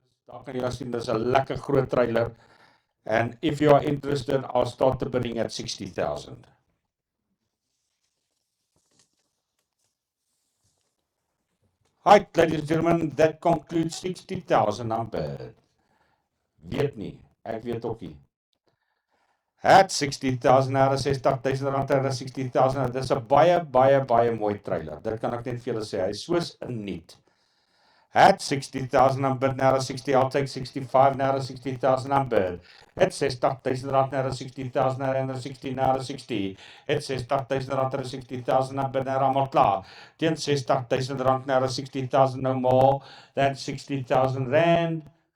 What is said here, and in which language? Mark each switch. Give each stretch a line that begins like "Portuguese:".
Afrikaans: Daar kan jy sien, dis 'n lekker groot trailer.
English: And if you are interested, I'll start the bidding at 60,000. Right, ladies and gentlemen, that concludes 60,000 on bid.
Afrikaans: Weet nie, ek weet ook nie.
English: At 60,000 out of 60,000 rand out of 60,000,
Afrikaans: dis 'n baie mooi trailer. Dit kan ek net vir julle sê, hy is soos 'n nuut.
English: At 60,000 on bid, now 60, I'll take 65, now 60,000 on bid. At 60,000 rand, now 60,000, now 60, now 60. At 60,000 rand, now 60,000 on bid, now
Afrikaans: almal klaar. Teen
English: 60,000 rand, now 60,000, no more than 60,000 rand.